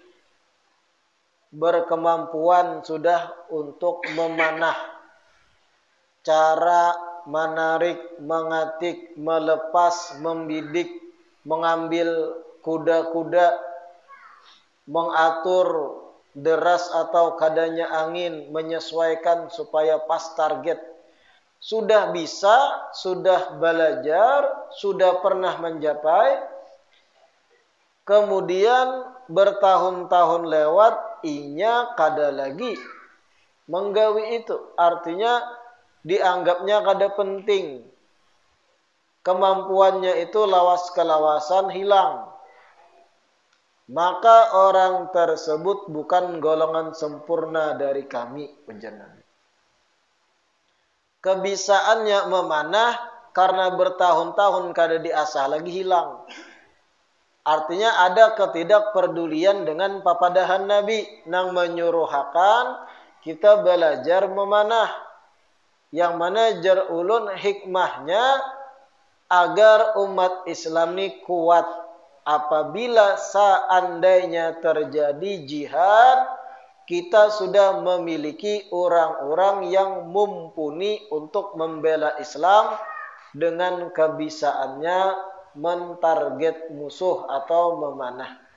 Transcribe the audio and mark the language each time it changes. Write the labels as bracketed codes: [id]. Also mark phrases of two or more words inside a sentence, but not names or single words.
[id] berkemampuan sudah untuk memanah, cara menarik, mengatik, melepas, membidik, mengambil kuda-kuda, mengatur deras atau kadanya angin, menyesuaikan supaya pas target. Sudah bisa, sudah belajar, sudah pernah mencapai, kemudian bertahun-tahun lewat, [bjn] inya kada lagi menggawi itu. [id] Artinya dianggapnya kada penting. [bjn] Kemampuannya itu lawas kelawasan hilang. [id] Maka orang tersebut bukan golongan sempurna dari kami, ujar. Kebisaannya memanah karena bertahun-tahun kada diasah lagi hilang. Artinya ada ketidakpedulian dengan papadahan Nabi nang menyuruhakan kita belajar memanah. Yang mana [bjn] jar ulun [id] hikmahnya agar umat Islam ini kuat apabila seandainya terjadi jihad, kita sudah memiliki orang-orang yang mumpuni untuk membela Islam dengan kebisaannya mentarget musuh atau memanah.